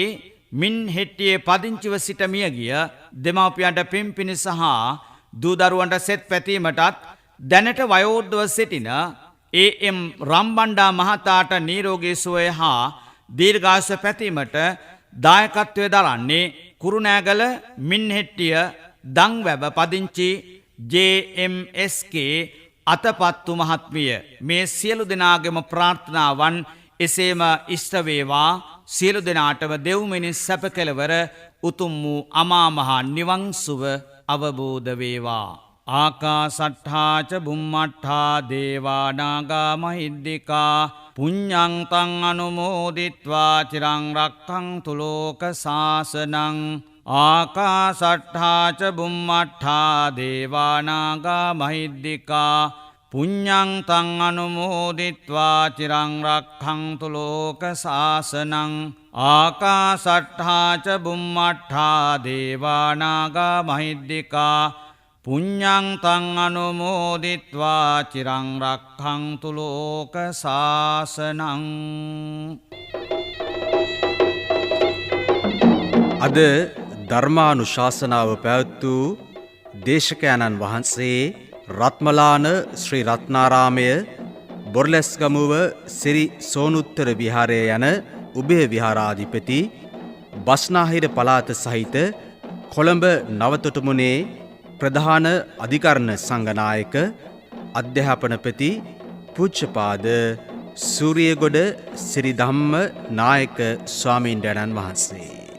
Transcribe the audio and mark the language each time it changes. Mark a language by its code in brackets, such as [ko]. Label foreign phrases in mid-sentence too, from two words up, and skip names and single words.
[si] මින් හෙට්ටියේ පදිංචිව සිට මියගිය දෙමව්පියන්ට පින් පිණිස හා දූ දරුවන්ට සෙත් පැතීමටත් දැනට වයෝවෘද්ධව සිටින AM රම්බණ්ඩා මහතාට නිරෝගී සුවය හා දීර්ඝායුෂ පැතීමට දායකත්වය දරන්නේ කුරුණෑගල මින්හෙට්ටිය දංවැව පදිංචි JMSK අතපත්තු මහත්මිය. මේ සියලු දෙනාගේම ප්‍රාර්ථනාවන් එසේම ඉෂ්ට වේවා. සියලු දෙනාටම දෙව් මිනිස් සැප කෙලවර උතුම් වූ අමා මහ නිවන් සුව අවබෝධ වේවා. [pi] ආකාසට්ඨා ච බුම්මට්ඨා දේවා නාග මහිද්దికා පුඤ්ඤං තං අනුමෝදිත්වා චිරං රක්ඛන්තු ලෝක සාසනං. ආකාසට්ඨා ච බුම්මට්ඨා දේවා නාග මහිද්దికා පුඤ්ඤං තං අනුමෝදිත්වා චිරං රක්ඛන්තු ලෝක සාසනං. ආකාසට්ඨා ච බුම්මට්ඨා දේවා නාග මහිද්దికා පුඤ්ඤං තං අනුමෝදිත්වා චිරං රක්ඛන්තු ලෝක සාසනං. [si] අද ධර්මානුශාසනාව පැවැත්වූ දේශකයන්න් වහන්සේ රත්මලාන ශ්‍රී රත්නාරාමය බොරලැස්ගමුව සිරි සෝනුත්තර විහාරය යන උභය විහාරාධිපති බස්නාහිර පළාත සහිත කොළඹ නවතොටුමුණේ ප්‍රධාන අධිකරණ සංඝනායක අධ්‍යාපනපති පූජ්‍යපාද සූරියගොඩ සිරි ධම්ම නායක ස්වාමීන්ද්‍රයන්න් වහන්සේ.